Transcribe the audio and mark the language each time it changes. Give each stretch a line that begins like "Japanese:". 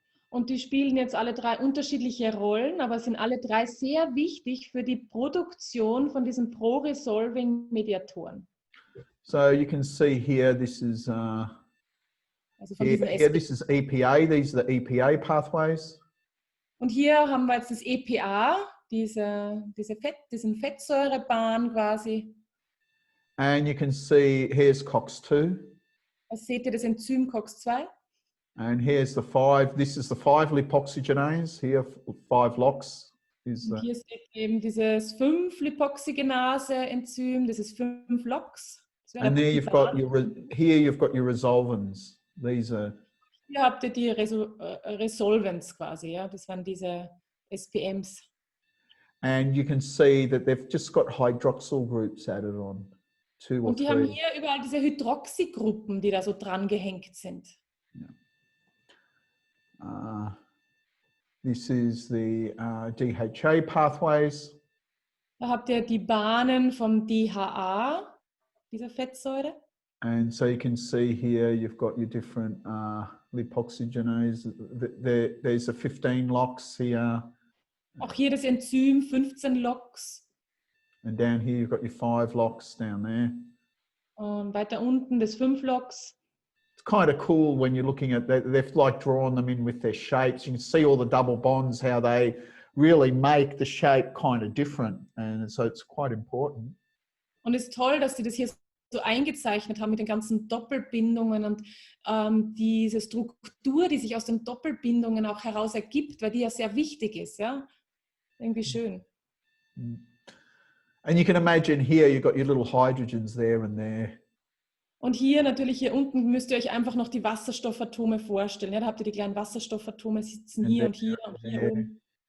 German: Und die spielen jetzt alle 3 unterschiedliche Rollen, aber sind alle 3 sehr wichtig für die Produktion von diesen pro-resolving Mediatoren.
English: So you can see here, this is
German: Also von
English: here,
German: diesen
English: here this is EPA. These are the EPA pathways.
German: Und hier haben wir jetzt das EPA, diesen Fettsäurebahn quasi.
English: And you can see here's COX-2.
German: Da seht ihr das Enzym COX-2.
English: And here's the 5. This is the 5 lipoxygenase. Here, 5 LOX.
German: Und hier seht ihr eben dieses 5 Lipoxygenase-Enzym, das ist 5 LOX.
English: And there you've got your resolvins. These are.
German: Hier habt ihr die Resolvens quasi, ja, das waren diese SPMs.
English: And you can see that they've just got hydroxyl groups added on. 2 or
German: Und die
English: 3.
German: haben hier überall diese Hydroxygruppen, die da so dran gehängt sind.
English: Yeah. This is the DHA pathways.
German: Da habt ihr die Bahnen vom DHA, dieser Fettsäure.
English: And so you can see here, you've got your different lipoxygenase. There's a 15 LOX here.
German: Auch hier das Enzym 15 LOX.
English: And down here, you've got your 5 LOX down there.
German: Und weiter unten das 5 LOX.
English: It's kind of cool when you're looking at that. They've like drawn them in with their shapes. You can see all the double bonds, how they really make the shape kind of different. And so it's quite important.
German: Und es ist toll, dass sie das hier so eingezeichnet haben mit den ganzen Doppelbindungen und diese Struktur, die sich aus den Doppelbindungen auch heraus ergibt, weil die ja sehr wichtig ist. Ja? Irgendwie schön.
English: And you can imagine here, you've got your little hydrogens there and there.
German: Und hier natürlich, hier unten müsst ihr euch einfach noch die Wasserstoffatome vorstellen. Ja, da habt ihr die kleinen Wasserstoffatome, sitzen
English: And
German: hier und hier und hier oben.